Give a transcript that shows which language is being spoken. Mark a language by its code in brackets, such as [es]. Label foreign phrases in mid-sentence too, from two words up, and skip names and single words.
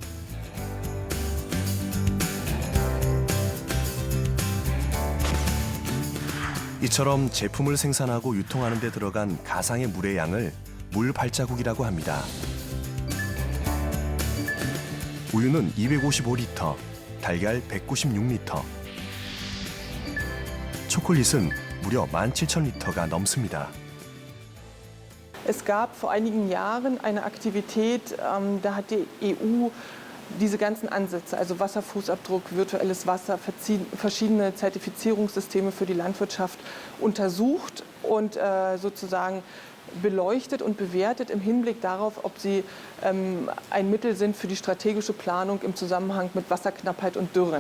[ko] 이처럼 제품을 생산하고 유통하는 데 들어간 가상의 물의 양을 물 발자국이라고 합니다. 우유는 255리터, 달걀 196리터, 초콜릿은 무려 17,000리터가 넘습니다. [de] Es gab vor einigen Jahren eine Aktivität, da hat die EU diese ganzen Ansätze, also Wasserfußabdruck, virtuelles Wasser, verschiedene Zertifizierungssysteme für die Landwirtschaft untersucht und sozusagen beleuchtet und bewertet im Hinblick darauf, ob sie ein Mittel sind für die strategische Planung im Zusammenhang mit Wasserknappheit und Dürren.